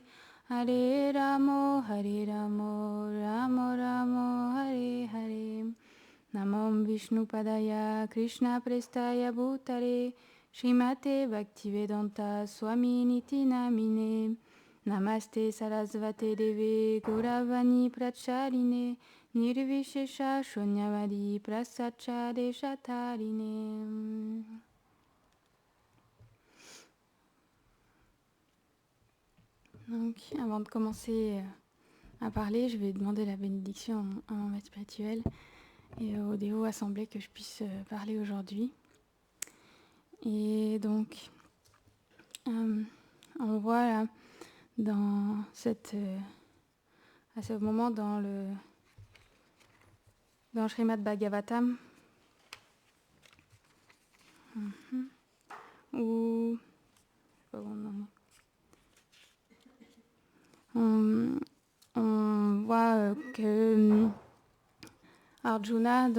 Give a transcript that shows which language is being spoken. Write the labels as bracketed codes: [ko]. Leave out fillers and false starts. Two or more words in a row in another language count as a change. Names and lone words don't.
[sa] Hare Ramo Ramo Ramo Hare Hare Namam Vishnu Padaya Krishna Prestaya Bhutare Srimate Bhaktivedanta Swami Niti Namine Namaste Sarasvate Deve Gauravani Pracharine Nirvishesha Shunyavadi Prasacha Deshatarine. [fr] Donc, avant de commencer à parler, je vais demander la bénédiction à mon maître spirituel et aux dévots assemblés que je puisse parler aujourd'hui. Et donc, on voit là, à ce moment dans le Srimad Bhagavatam, où on voit que Arjuna,